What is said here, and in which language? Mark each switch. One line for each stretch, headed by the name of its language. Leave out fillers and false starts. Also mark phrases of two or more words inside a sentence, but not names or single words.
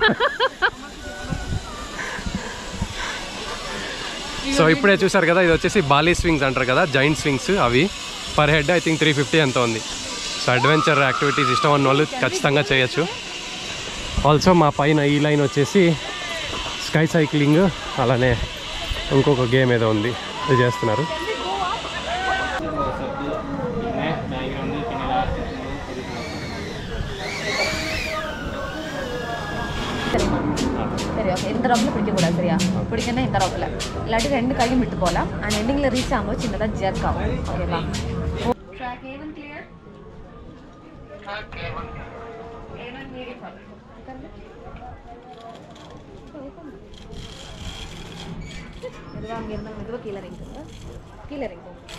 Telugu: సో ఇప్పుడే చూసారు కదా, ఇది వచ్చేసి బాలీ స్వింగ్స్ అంటారు కదా,
English: giant swings.
Telugu: అవి
English: per head I think
Telugu: 350 ఎంత ఉంది. సో
English: adventure activities
Telugu: ఇష్టం ఉన్న వాళ్ళు ఖచ్చితంగా చేయొచ్చు. ఆల్సో మా పైన ఈ లైన్ వచ్చేసి
English: sky cycling,
Telugu: అలానే ఇంకొక గేమ్ ఏదో ఉంది, ఇది చేస్తున్నారు.
Tamil: இந்த ரவுண்டில் பிடிக்கக்கூடாது சரியா? பிடிக்கணும் இந்த ரவுண்டில் இல்லாட்டி 2 கையும் விட்டு போகலாம். அண்ட் எண்டிங்கில் ரீச் ஆகும்போது சின்னதாக ஜெர்க் ஆகும்.
English: ஓகேவா? track A1 clear. A1 medium far.
Tamil: மெதுவாக அங்கே இருந்தால் மெதுவாக கீழே இறங்கிக்கோங்க. கீழே இறங்கிக்கோங்க.